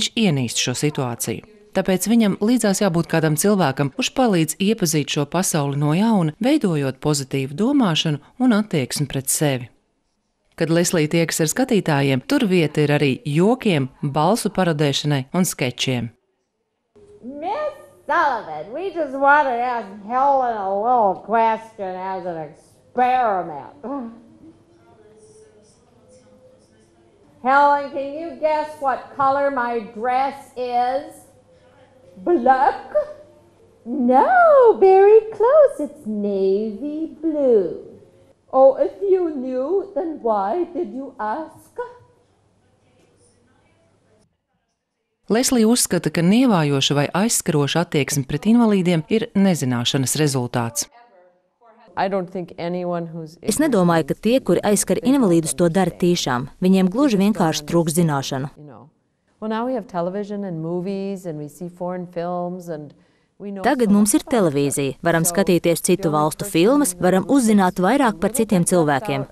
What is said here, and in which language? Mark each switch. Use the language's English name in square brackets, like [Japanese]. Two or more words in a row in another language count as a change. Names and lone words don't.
[Latvian] Viņš ienīst šo situāciju. tāpēc viņam līdzās jābūt kādam cilvēkam, kurš palīdz iepazīt šo pasauli no jauna, veidojot pozitīvu domāšanu un attieksmi pret sevi. Kad Leslija tiekas ar skatītājiem, tur vieta ir arī jokiem, balsu parodēšanai un skečiem. [English] Miss Sullivan, we just want to ask Helen a little question as an experiment. Helen, can you guess what color my dress is? Black? No, very close. It's navy blue. Oh, if you knew, then why did you ask? [Latvian] Leslija uzskata, ka nievājoša vai aizskaroša attieksme pret invalīdiem ir nezināšanas rezultāts. Es nedomāju, ka tie, kuri aizskar invalīdus, to dara tiešām. Viņiem gluži vienkārši trūkst zināšanu. Tagad mums ir televīzija, varam skatīties citu valstu filmas, varam uzzināt vairāk par citiem cilvēkiem.